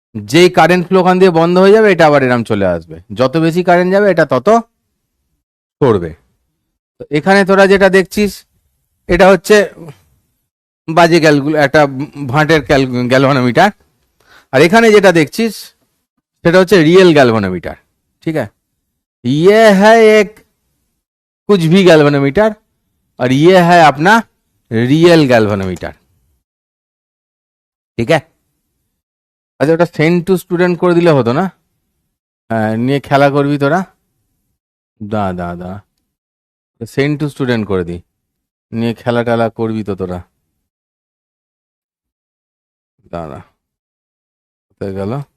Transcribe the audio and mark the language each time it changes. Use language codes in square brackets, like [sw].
[bn] যেই current flow ওখান দিয়ে বন্ধ হয়ে যাবে, এটা আবার এরম চলে আসবে। যত বেশি কারেন্ট যাবে এটা তত পড়বে। তো এখানে তোরা যেটা দেখছিস, এটা হচ্ছে বাজে একটা ভাঁটের গ্যালভানোমিটার। আর এখানে যেটা দেখছিস সেটা হচ্ছে रियल गैल्वेनोमीटर, [hi] ठीक है? ये है एक कुछ भी गैल्वेनोमीटर, और ये है अपना रियल गैल्वेनोमीटर, ठीक है? [bn] আচ্ছা, ওটা সেন্ড টু স্টুডেন্ট করে দিলে হতো না? হ্যাঁ, নিয়ে খেলা করবি তোরা, দা দা দা, সেন্ড টু স্টুডেন্ট করে দি, নিয়ে খেলা টেলা করবি তো তোরা। দাঁড়া, কোথায় গেল?